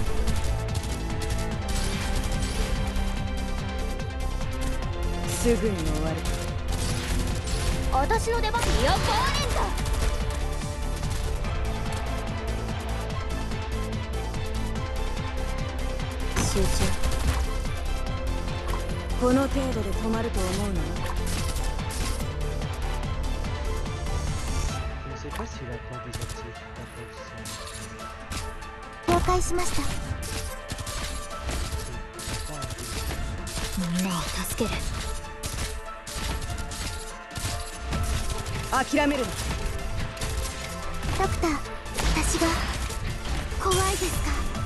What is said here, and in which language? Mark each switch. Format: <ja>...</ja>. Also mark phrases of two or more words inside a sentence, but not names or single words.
<ja>すぐに終わる。私の出番よ。壊れんぞ。集中。この程度で止まると思うの？</ja> <fr>Je sais pas si la porte désactive la porte.</fr> <ja>了解しました。みんなを助ける。諦めるな。ドクター、私が怖いですか？</ja>